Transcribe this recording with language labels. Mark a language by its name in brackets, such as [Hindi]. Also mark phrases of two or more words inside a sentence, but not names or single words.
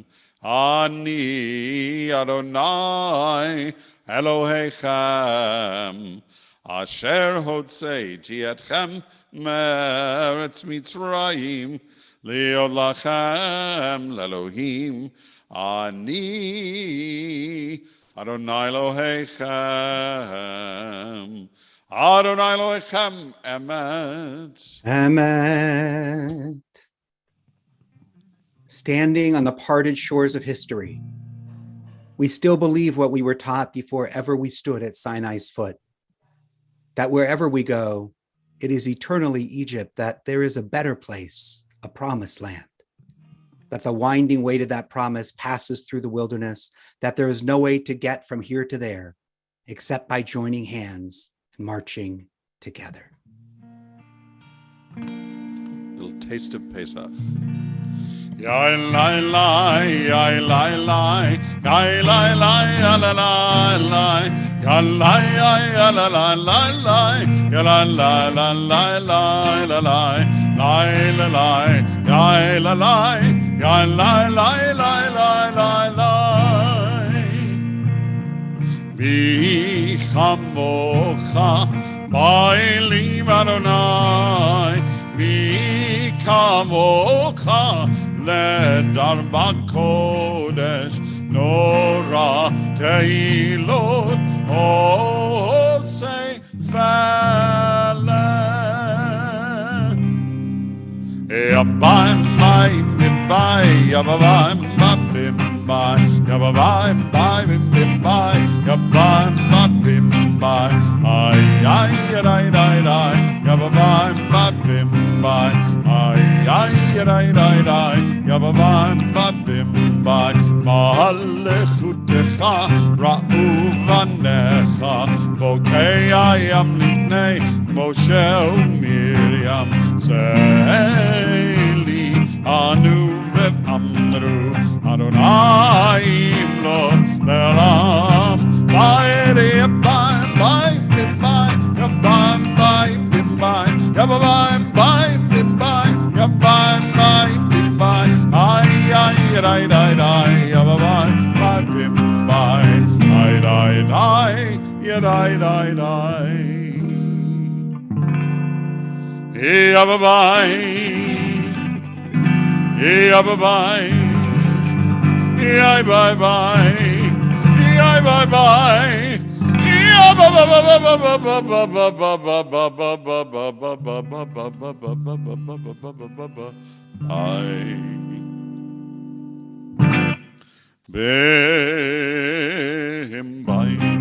[Hebrew] אני אדוני אלוהיכם, אשר הוצאתי אתכם מארץ מצרים, להיות לכם לאלוהים. אני אדוני אלוהיכם, אדוני אלוהיכם אמת. [English] Amen. Standing on the parted shores of history, we still believe what we were taught before ever we stood at Sinai's foot, that wherever we go, it is eternally Egypt, that there is a better place, a promised land, that the winding way to that promise passes through the wilderness, that there is no way to get from here to there except by joining hands and marching together. Little taste of Pesach. Yai lai lai, yai lai lai, yai lai lai, ya la la lai, ya lai ya la la lai lai, ya la la la lai lai la lai, lai la lai, yai la lai, yai lai lai lai lai lai lai. [Hebrew] מי כמוכה באלים אדוני, מי כמוכה לדar בקודש נורא תהילות עושי פלא. יביים ביים ביים, יביים ביים ביים, יביים ביים ביים, יביים ביים ביים, איי איי איי איי איי, יביים ביים ביים, איי איי איי איי, יביים ביים ביים, מלכותך ראו בניך, בוקי הים לפני משה ומרים, צאלי אנו ואמרו, אדוני ימלוך לעולם, בידי יביים ביים ביים, יביים ביים ביים, יביים ביים ביים, יביים ביים ביים, איי איי איי איי איי, יביים ביים ביים, איי איי איי איי איי איי, יביים, יביים, yai bye bye, yai bye bye, yai bye bye.